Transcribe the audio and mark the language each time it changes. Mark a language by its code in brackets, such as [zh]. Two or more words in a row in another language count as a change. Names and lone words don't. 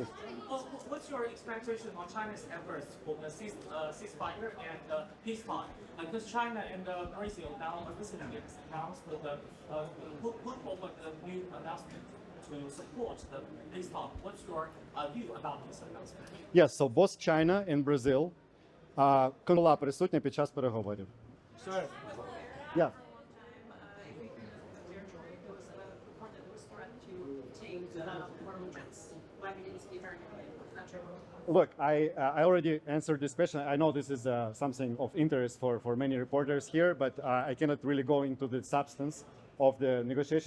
[en] What's your expectation on China's efforts for the ceasefire and peace talk? Because China and Brazil now recently announced put forward a new announcement to support the peace talk. What's your view about this announcement? Yes, so both China and Brazil [uk] була присутня під час переговорів. [en] Yeah. Look, I already answered this question. I know this is something of interest for many reporters here, but I cannot really go into the substance of the negotiations.